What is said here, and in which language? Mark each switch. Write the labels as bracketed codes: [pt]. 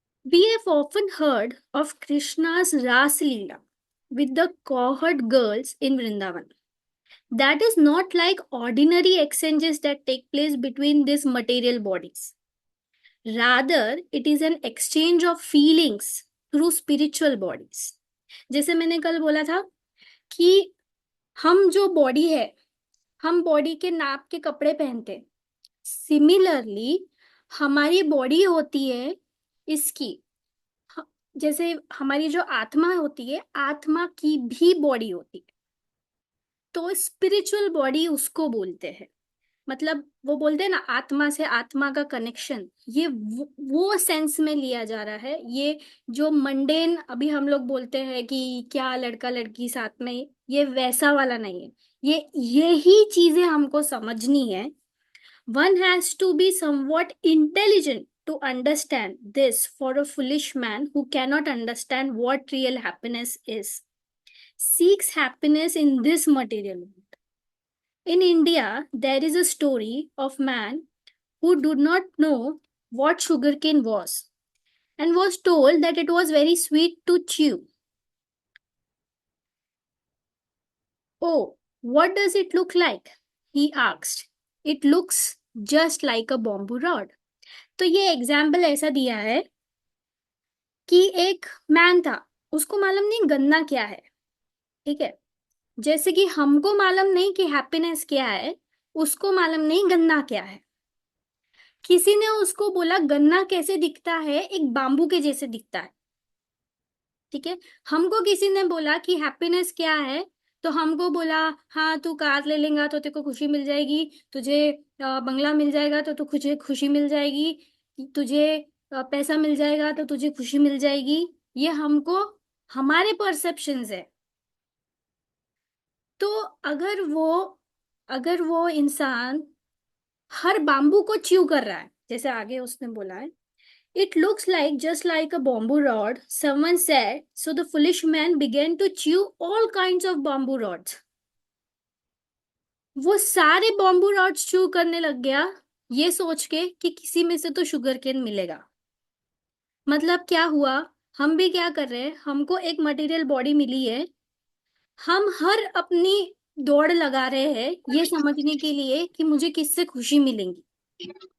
[en] We have often heard of Krishna's Ras Leela with the cowherd girls in Vrindavan. That is not like ordinary exchanges that take place between these material bodies. Rather, it is an exchange of feelings through spiritual bodies. [hi] जैसे मैंने कल बोला था कि हम जो body है, हम बॉडी के नाप के कपड़े पहनते। सिमिलरली हमारी बॉडी होती है इसकी, ह- जैसे हमारी जो आत्मा होती है, आत्मा की भी बॉडी होती है। तो स्पिरिचुअल बॉडी उसको बोलते हैं। मतलब वो बोलते हैं ना, आत्मा से आत्मा का कनेक्शन, ये वो सेंस में लिया जा रहा है। ये जो मंडेन अभी हम लोग बोलते हैं कि क्या लड़का लड़की साथ में, ये वैसा वाला नहीं है। यही चीजें हमको समझनी है। [en] One has to be somewhat intelligent to understand this for a foolish man who cannot understand what real happiness is, seeks happiness in this material world. In India, there is a story of man who did not know what sugarcane was and was told that it was very sweet to chew. Oh, what does it look like? He asked. It looks just like a bamboo rod. [hi] तो ये example ऐसा दिया है कि एक man था, उसको मालूम नहीं गन्ना क्या है। ठीक है, जैसे कि हमको मालूम नहीं कि हैप्पीनेस क्या है, उसको मालूम नहीं गन्ना क्या है। किसी ने उसको बोला गन्ना कैसे दिखता है, एक बाम्बू के जैसे दिखता है। ठीक है, हमको किसी ने बोला कि हैप्पीनेस क्या है, तो हमको बोला हाँ तू कार ले लेगा तो तेरे को खुशी मिल जाएगी, तुझे बंगला मिल जाएगा तो तुझे खुशी मिल जाएगी, तुझे पैसा मिल जाएगा तो तुझे खुशी मिल जाएगी। ये हमको हमारे परसेप्शंस है। तो अगर वो अगर वो इंसान हर बाम्बू को च्यू कर रहा है, जैसे आगे उसने बोला है, [en] it looks like just like a bamboo rod, someone said. So the foolish man began to chew all kinds of bamboo rods. [hi] वो सारे बॉम्बू रॉड्स च्यू करने लग गया, ये सोच के कि किसी में से तो शुगर केन मिलेगा। मतलब क्या हुआ, हम भी क्या कर रहे हैं, हमको एक मटेरियल बॉडी मिली है, हम हर अपनी दौड़ लगा रहे हैं ये समझने के लिए कि मुझे किससे खुशी मिलेगी।